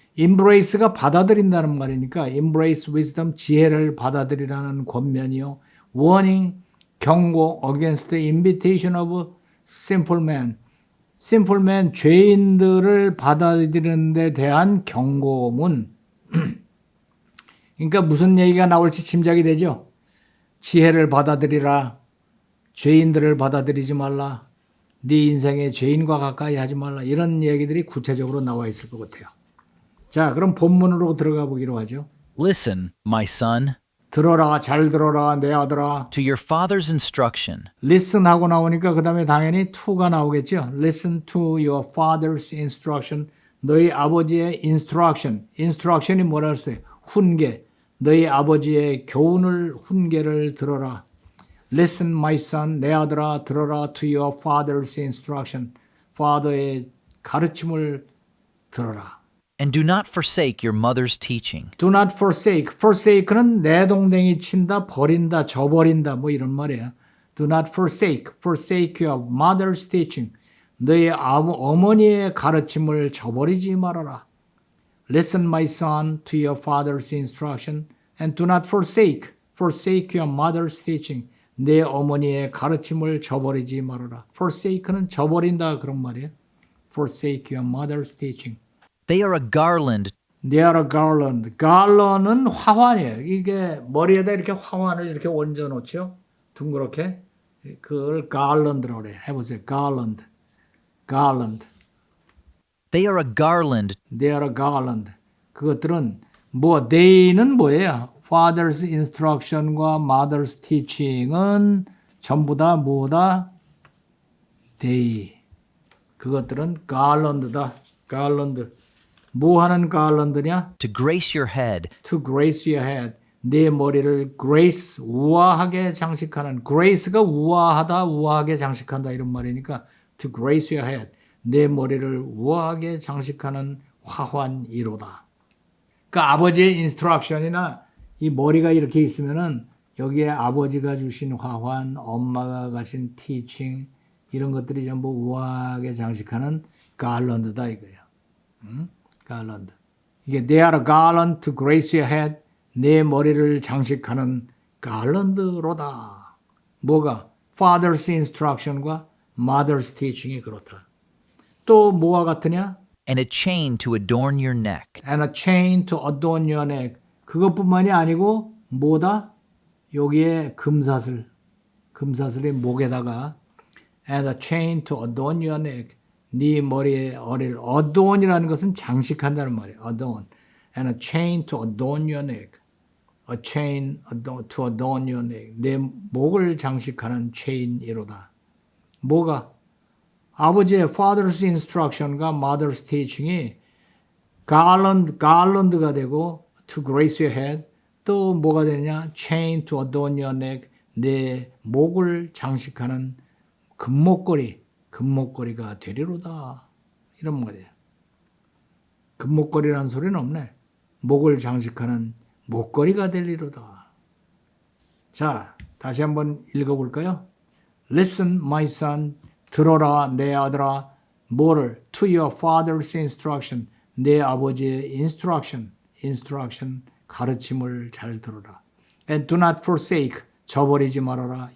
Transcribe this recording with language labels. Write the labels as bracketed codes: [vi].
[ko] embrace가 받아들인다는 말이니까 embrace wisdom, 지혜를 받아들이라는 권면이요. [en] warning, 경고, against the invitation of sinful man. [ko] sinful man, 죄인들을 받아들이는 데 대한 경고문. 그러니까 무슨 얘기가 나올지 짐작이 되죠. 지혜를 받아들이라. 죄인들을 받아들이지 말라. 네 인생에 죄인과 가까이 하지 말라. 이런 얘기들이 구체적으로 나와 있을 것 같아요. 자, 그럼 본문으로 들어가 보기로 하죠. [en] Listen, my son, [ko] 들어라, 잘 들어라, 내 아들아. [en] to your father's instruction. [ko] Listen 하고 나오니까 그 다음에 당연히 to가 나오겠죠. [en] Listen to your father's instruction. [ko] 너희 아버지의 instruction. instruction이 뭐라 했어요? 훈계. 너희 아버지의 교훈을, 훈계를 들어라. [en] Listen, my son, [ko] 내 아들아, 들어라 [en] to your father's instruction. [ko] father의 가르침을 들어라. [en] And do not forsake your mother's teaching. Do not forsake. [ko] forsake는 내동댕이 친다, 버린다, 저버린다 뭐 이런 말이에요. [en] Do not forsake. forsake your mother's teaching. [ko] 너의 어머니의 가르침을 저버리지 말아라. [en] Listen, my son, to your father's instruction. And do not forsake. forsake your mother's teaching. [ko] 내 어머니의 가르침을 저버리지 말아라. forsake는 저버린다 그런 말이에요. [en] forsake your mother's teaching. They are a garland. They are a garland. [ko] garland은 화환이에요. 이게 머리에다 이렇게 화환을 이렇게 얹어 놓죠. 둥그렇게. 그걸 garland라고 그래요. 해보세요. garland. [en] They are a garland. They are a garland. [ko] 그것들은 뭐 they는 뭐예요? Father's instruction과 mother's teaching은 전부 다 뭐다? they. 그것들은 garland다. garland. 뭐 하는 garland냐? [en] To grace your head. To grace your head. [ko] 내 머리를 grace, 우아하게 장식하는. grace가 우아하다, 우아하게 장식한다 이런 말이니까 [en] to grace your head. [ko] 내 머리를 우아하게 장식하는 화환이로다. 그러니까 아버지의 instruction이나 이 머리가 이렇게 있으면은 여기에 아버지가 주신 화환, 엄마가 가신 teaching 이런 것들이 전부 우아하게 장식하는 garland다 이거예요. [en] garland. 이게 they are a garland to grace your head. [ko] 내 머리를 장식하는 garland로다. 뭐가? [en] Father's instruction과 mother's teaching이 그렇다. [ko] 또 뭐와 같으냐? [en] And a chain to adorn your neck. And a chain to adorn your neck. [ko] 그것뿐만이 아니고 뭐다? 여기에 금사슬의 목에다가 [en] and a chain to adorn your neck. [ko] 네 머리에 어리를 adorn이라는 것은 장식한다는 말이에요. [en] adorn. And a chain to adorn your neck. A chain to adorn your neck. [ko] 내 목을 장식하는 체인이로다. 뭐가? [en] 아버지의 father's instruction과 mother's teaching이 garland가 되고 to grace your head. [ko] 또 뭐가 되냐? [en] chain to adorn your neck. [ko] 내 목을 장식하는 금목걸이가 되리로다. 이런 말이에요. 금목걸이라는 소리는 없네. 목을 장식하는 목걸이가 되리로다. 자, 다시 한번 읽어볼까요? [en] Listen, my son, [ko] 들어라 내 아들아. 뭐를? [en] To your father's instruction, [ko] 내 아버지의 instruction, 가르침을 잘 들어라. [en] And do not forsake, [ko] 저버리지 말아라.